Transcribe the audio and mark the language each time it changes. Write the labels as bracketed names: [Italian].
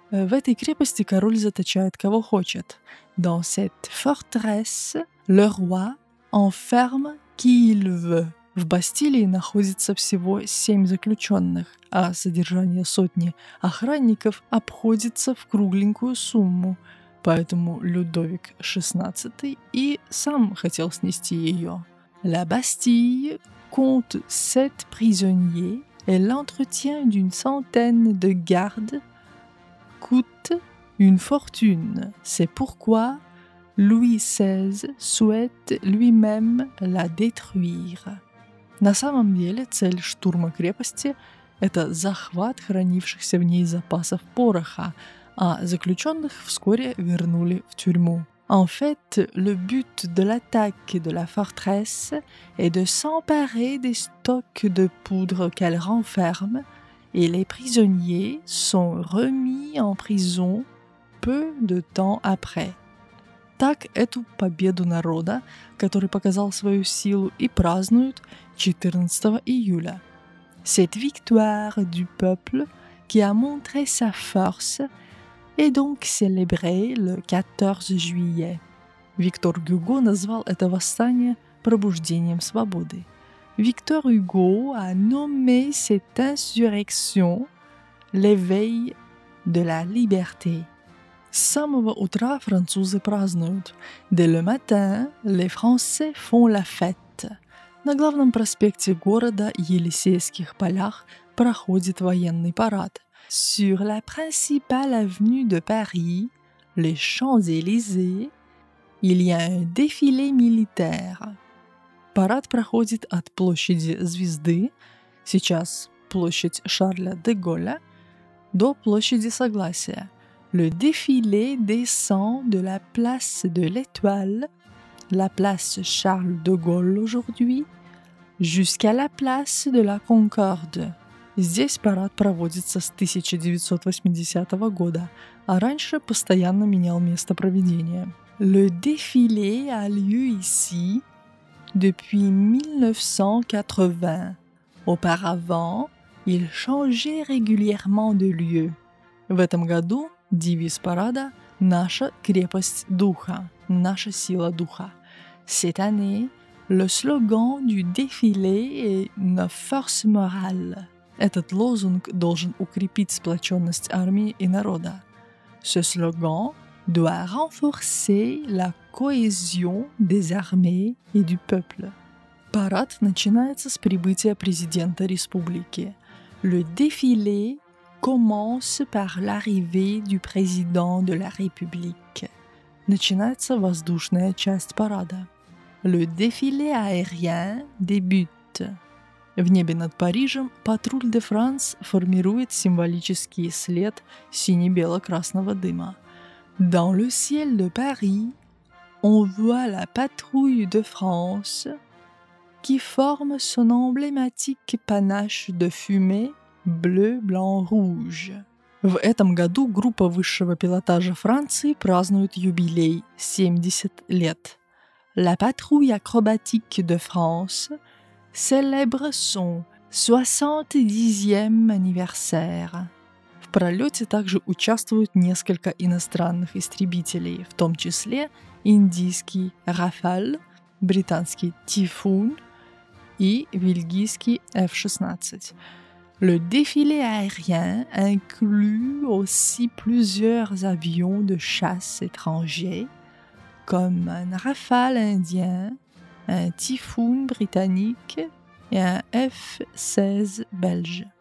[Russian] В этой крепости король заточает кого хочет. [French] Dans cette forteresse, le roi enferme qui il veut. [Russian] В Бастилии находится всего 7 заключенных, а содержание сотни охранников обходится в кругленькую сумму, поэтому Людовик XVI и сам хотел снести ее. [French] La Bastille compte 7 prisonniers et l'entretien d'une centaine de gardes coûte une fortune. C'est pourquoi Louis XVI souhaite lui-même la détruire. [Russian] На самом деле цель штурма крепости – это захват хранившихся в ней запасов пороха, а заключенных вскоре вернули в тюрьму. [French] En fait, le but de l'attaque de la forteresse est de s'emparer des stocks de poudre qu'elle renferme et les prisonniers sont remis en prison peu de temps après. [Russian] Так эту победу народа, который показал свою силу, и празднуют 14 июля. [French] Cette victoire du peuple qui a montré sa force est donc célébrée le 14 juillet. [Russian] Виктор Гюго назвал это восстание пробуждением свободы. [French] Victor Hugo a nommé cette insurrection l'éveil de la liberté. [Russian] С самого утра французы празднуют. [French] Dès le matin, les Français font la fête. [Russian] На главном проспекте города Елисейских полях проходит военный парад. [French] Sur la principale avenue de Paris, les Champs-Élysées, il y a un défilé militaire. [Russian] Парад проходит от площади Звезды, сейчас площадь Шарля де Голля, до площади Согласия. [French] Le défilé descend de la place de l'Étoile, la place Charles de Gaulle aujourd'hui, jusqu'à la place de la Concorde. [Russian] Здесь парад проводится с 1980 года, а раньше постоянно менял место проведения. [French] Le défilé a lieu ici depuis 1980. Auparavant, il changeait régulièrement de lieu. [Russian] В этом году девиз парада «Наша крепость духа», «Наша сила духа». [French] Cette année, le slogan du défilé est «Nos forces morales». [Russian] Этот лозунг должен укрепить сплоченность армии и народа. [French] Ce slogan doit renforcer la cohésion des armées et du peuple. [Russian] Парад начинается с прибытия президента республики. [French] Le défilé commence par l'arrivée du président de la République. [Russian] Начинается воздушная часть парада. [French] Le défilé aérien débute. [Russian] В небе над Парижем патруль де Франс формирует символический след сине-бело-красного дыма. [French] Dans le ciel de Paris, on voit la patrouille de France qui forme son emblématique panache de fumée bleu, blanc, rouge. [Russian] В этом году группа высшего пилотажа Франции празднует юбилей – 70 лет. [French] La patrouille acrobatique de France célèbre son 70e anniversaire. [Russian] В пролете также участвуют несколько иностранных истребителей, в том числе индийский Rafale, британский Typhoon и бельгийский F-16. [French] Le défilé aérien inclut aussi plusieurs avions de chasse étrangers, comme un Rafale indien, un Typhoon britannique et un F-16 belge.